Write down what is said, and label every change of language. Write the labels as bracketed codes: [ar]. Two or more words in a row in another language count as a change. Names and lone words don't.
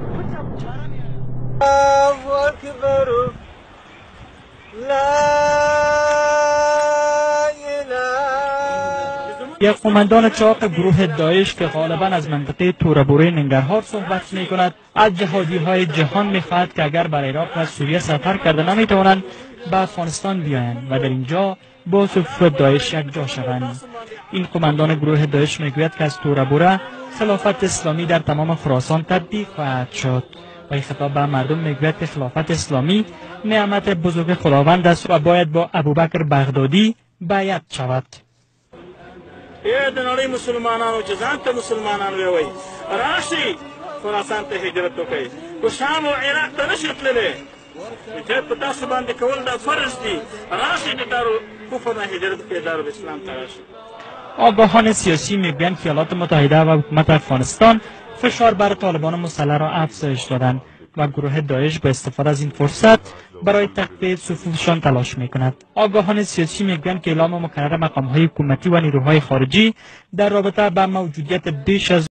[fa] یک قماندان چاق گروه داعش که غالبا از منطقه تورابوره ننگرهار صحبت می کند از جهادی های جهان می خواهد که اگر بر عراق و سوریه سفر کرده نمی توانند به افغانستان بیایند و در اینجا با صفوف داعش یک جا شوند. این قماندان گروه داعش می گوید که از تورابوره خلافت اسلامی در تمام خراسان تطبیق خواهد شد و این خطاب به مردم می گوید که خلافت اسلامی نعمت بزرگ خداوند است و باید با ابوبکر بغدادی بیعت شود. [ps] د نړۍ مسلمانانو چې ځان ته مسلمانان وایي راشي خراسان ته هجرت وکړي خو شام او عراق ته نشي تللی هجرت په تاسو باندې کول دا فرض دي راشي د دارالکفر نه هجرت کړي دارالاسلام ته راشي. [fa] آگاهان سیاسی میگویند که ایالات متحده و حکومت افغانستان فشار بر طالبان مسلح را افزایش دادند و گروه داعش با استفاده از این فرصت برای تقویت صفوفشان تلاش میکند. آگاهان سیاسی میگویند که اعلام مکرر مقام‌های حکومتی و نیروهای خارجی در رابطه با موجودیت بیش از